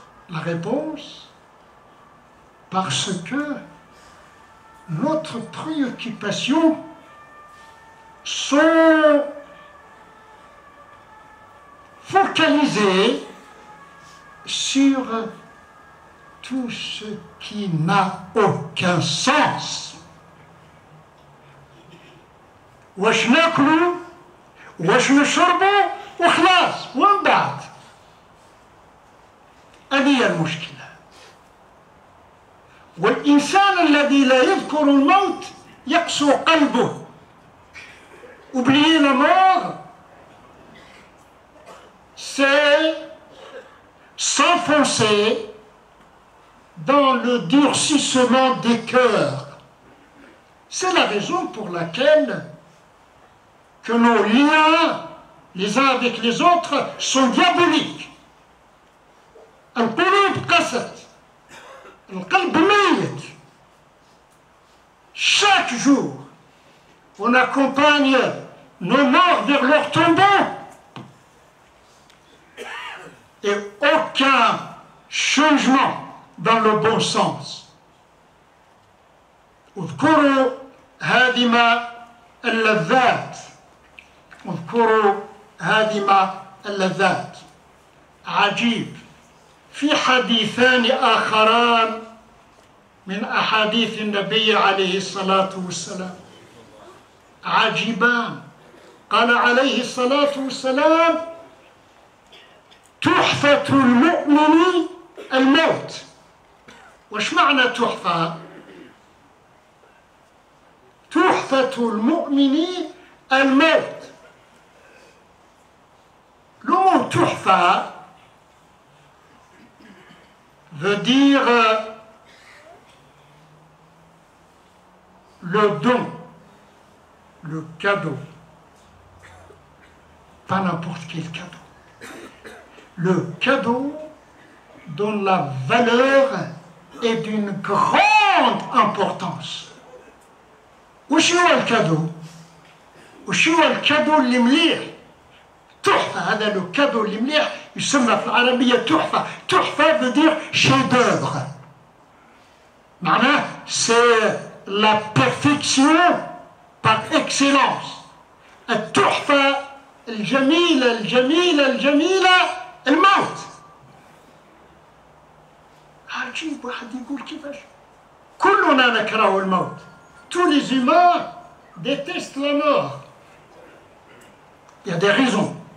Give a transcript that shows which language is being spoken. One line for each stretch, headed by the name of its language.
French: La réponse, parce que notre préoccupation sont focalisées sur tout ce qui n'a aucun sens.
Arabic: واش ناكلوا واش نشربوا وخلاص ومن بعد. هذه هي المشكلة. والإنسان الذي لا يذكر الموت يقسو قلبه.
French: Oublier la mort, c'est s'enfoncer dans le durcissement des cœurs. C'est la raison pour laquelle que nos liens les uns avec les autres sont diaboliques.
Arabic: القلوب قست، القلب ميت.
French: Chaque jour, on accompagne nos morts vers leur tombeau. Et aucun changement dans le bon sens.
Arabic: اذكروا هادم اللذات اذكروا هادم اللذات. عجيب، في حديثان آخران من أحاديث النبي عليه الصلاة والسلام عجيبان. قال عليه الصلاة والسلام: تحفة المؤمن الموت. وش معنى تحفة؟ تحفة المؤمن الموت.
French: Le mot tuhfa veut dire le don, le cadeau. Pas n'importe quel cadeau. Le cadeau dont la valeur est d'une grande importance.
Arabic: وش هو الكادو؟ وش هو الكادو اللي مليح؟ تحفة. هذا لو كادو اللي مليح يسمى في العربية تحفة.
French: تحفة veut dire chef d'œuvre.
Arabic: معناه
French: c'est la perfection par excellence.
Arabic: التحفة الجميلة الجميلة الجميلة الموت. عجيب، واحد يقول كيفاش؟ كلنا نكره الموت.
French: Tous les humains détestent la mort. Il y a des raisons.